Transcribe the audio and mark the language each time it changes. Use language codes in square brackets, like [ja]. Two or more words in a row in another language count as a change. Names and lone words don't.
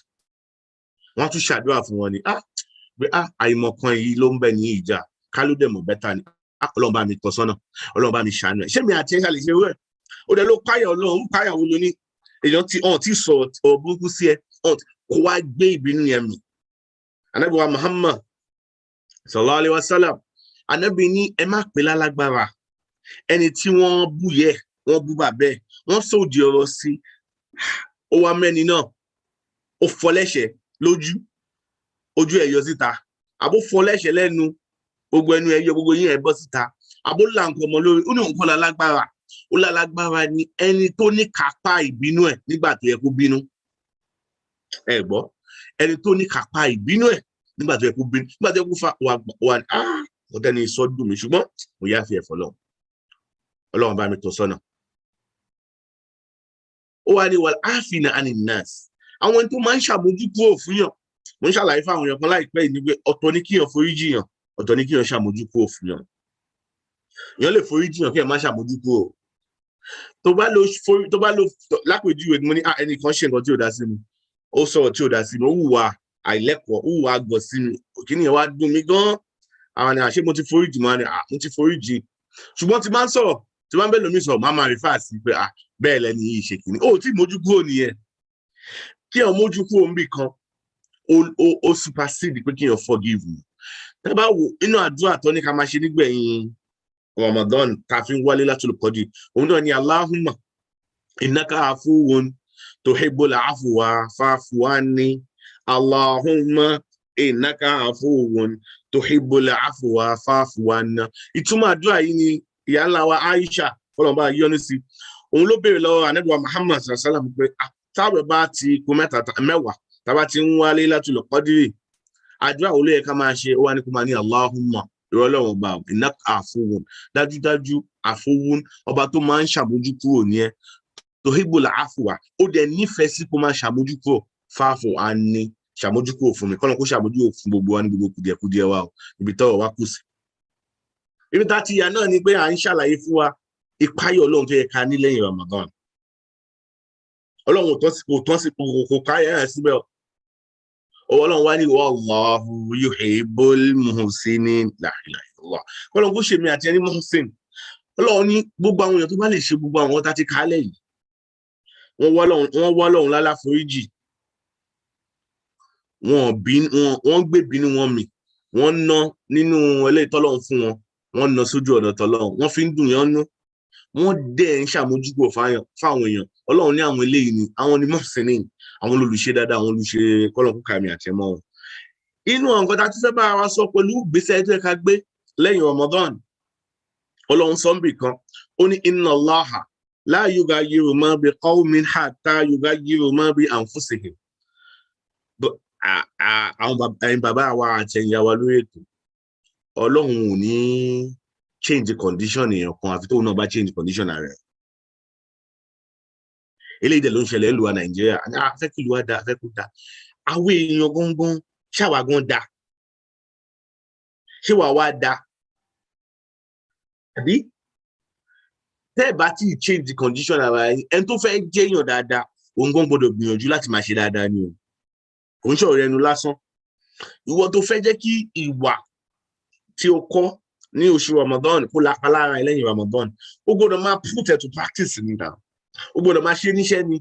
[yo] Wọ́n tún ṣàdúrà fún wọn ni. Pé àìmọ̀kan yìí ló ń bẹ ní ìjà. Ká ló dẹ̀ mọ̀ bẹ́tà ni. Ọlọ́run bá mi tọ́ sọ́nà. Ọlọ́run bá mi ṣàánú ẹ̀. Ṣé mi àti ẹ̀ ṣàlè ṣe wẹ̀? Ó dẹ̀ ló páyà Ọlọ́run, páyà wo ló ní? Èèyàn tí sọ ọ̀rọ̀ burúkú sí ẹ, kó wá gbé ìbínú yẹn mì. [ar] Ànábì wa Muhammad صلى الله عليه وسلم, [yo] Ànábì ní ẹ má pè lálágbára. Ẹni tí wọ́n bú yẹ, wọ́n bú bàbẹ́, wọ́n sòdì ọ̀rọ̀ sí, ó wá mẹ́ni náà, ó fọ́ lẹ́sẹ̀ lójú, ojú ẹ̀ yọ síta, àbó fọ́ lẹ́sẹ̀ lẹ́nu, gbogbo ẹnu ẹ̀ yọ, gbogbo yín ẹ̀ bọ́ síta, àbó là nǹkan ọmọ lórí, ó ní nǹkan lálágbára. Ó lálágbára ni ẹni tó ní kápá ìbínú ẹ̀ nígbà tó yẹ kó bínú. Ẹ gbọ́, ẹni tó ní kápá ìbínú ẹ̀ nígbà tó yẹ kó bínú, nígbà tó yẹ kó fa wà ní ọ̀tẹ́ ni ìsọdún mi, ṣùgbọ́n mo yá fi ẹ̀fọ́ lọ. Ọlọ́run bá mi tọ́ sọ́nà. Ó wá ní [ar] والعافين عن الناس. [yo] Àwọn tó máa ń ṣàmójúkúrò fún yàn. Mo ń ṣàlàyé fáwọn èèyàn kan láìpẹ́ yìí ni pé ọ̀tọ̀ ní kíyàn foríjì yàn, ọ̀tọ̀ ní kíyàn ṣàmójúkúrò fún yàn. Èèyàn lè foríjì yàn kí ẹ má ṣàmójúkúrò. Tó bá lo lápèjúwe mo ní ẹnìkan ṣe nǹkan tí ò dá sí mi. Ó sọ̀rọ̀ tí ò dá sí mi, ó hùwà àìlẹ́kọ̀ọ́, ó hùwà àgọ̀ sí mi. Kíni ẹ wá dùn mí gan. Àwọn ni àṣé mo ti foríjì, mo ti foríjì. Ṣùgbọ́n tí máa ń sọ̀rọ̀, tí wọ́n bẹ́ẹ̀ lómi sọ̀rọ̀, máa rí fàásì pé bẹ́ẹ̀ lẹ́ni yìí ṣe kìíní. Ó tí mójú kúrò nìyẹn. Kí ẹ̀ mójú kúrò níbì kan, ó supersede pé kí ẹ̀ [en] forgive me. [yo] Tẹ́ bá wo inú àdúrà tó ní ká máa ṣe nígbẹ̀yìn Ramadan tá fi ń wálé láti olùkọ́dí. [ar] Òun náà ni اللهم إنك عفو تحب العفو فاعف عني. اللهم إنك عفو تحب العفو فاعف عنا. [yo] Ìtumọ̀ àdúrà yìí ni ìyá ńlá wa Aisha ọlọ́mọba yọ́nú sí. Òun ló béèrè lọ́wọ́ Ànábì wa Muhammad [ar] صلى الله عليه وسلم [yo] pé táwọn bá ti kú mẹ́wàá tábà ti ń wálé láti olùkọ́dí. Àdúrà wo ló yẹ ká máa ṣe? Ó wá ní kó máa ní Allahumma ìrọ̀lọ́wọ́ ọba [ar] إنك عفو, [yo] dájúdájú àfọwún, ọba tó máa ń ṣàmójúkúrò ní ẹ, [ar] تحب العفو, [yo] ó dẹ̀ nífẹ̀ẹ́ sí kó máa ṣàmójúkúrò, [ar] فاعف عني, [yo] ṣàmójúkúrò fún mi, kọ́nà kó ṣàmójúkúrò fún gbogbo wa ní gbogbo kùdìẹ̀kùdìẹ̀ wa o, ibi tọ́rọ̀ wá kù sí. Ibi tá ti yà náà ni pé à ń ṣàlàyé fún wa ìpáyọ̀ Ọlọ́run tó yẹ ká ní lẹ́yìn Ramadan. Ọlọ́run kò tán sí kò káyà ẹ̀ síbẹ̀. [ar] Ọlọ́run wá ní والله يحب المحسنين، لا إله إلا الله. [yo] Ọlọ́run kó ṣe mi àti ẹni muhsin. Ọlọ́run ní gbogbo àwọn èèyàn tó bá lè ṣe gbogbo àwọn tá ti kálẹ̀ yìí. Wọ́n wá Ọlọ́run lálá foríjì. Wọ́n gbé bínú wọn mì. Wọ́n ná nínú eléyìí tọ́lọ́run fún wọn. Wọ́n ná sójú ọ̀nà tọ́lọ́run. Wọ́n fi ń dùn yán nú. Wọ́n dẹ̀ ń ṣàmójúkò fáwọn èèyàn. Ọlọ́run ní àwọn eléyìí ni àwọn ni muhsinin, àwọn olùṣe dáadáa, àwọn olùṣe kọ́lọ̀kú kàmì àtẹ̀mọ́ wọn. Inú àwọn nǹkan tá a ti fẹ́ bá wa sọ pẹ̀lú ìgbésẹ̀ tó yẹ ká gbé lẹ́yìn Ramadan. [ar] Ọlọ́run sọ níbì kan, ó ní إن الله لا يغير ما بقوم حتى يغيروا ما بأنفسهم. [yo] Àwọn bàbá wa àtẹ̀yìn wa lórí ètò, Ọlọ́run ò ní [en] change condition [yo] èèyàn kan àfi tóun náà bá [en] change condition [yo] rẹ̀. Eléyìí dẹ̀ ló ń ṣẹlẹ̀ ìlú wa Nàìjíríà. Afẹ́ kí ìlú wa da, afẹ́ kó da. Àwọn èèyàn gangan ṣáwa gan da. Ṣé wàá wá da? Àbí? Tẹ́ ẹ̀ bá tí ì [en] change the condition [yo] ara ẹni tó fẹ́ jẹ́ èèyàn dáadáa, òun gan gbọ́dọ̀ gbìyànjú láti máa ṣe dáadáa ni o. Kò ń ṣọ̀rọ̀ ẹnu lásán. Ìwọ tó fẹ́ jẹ́ kí ìwà tí o kọ́ ní oṣù Ramadan kó lápá lára ẹ lẹ́yìn Ramadan, ó gbọ́dọ̀ máa [en] put it to practice [yo] nígbà. Ó gbọ́dọ̀ máa ṣe níṣẹ́ ni.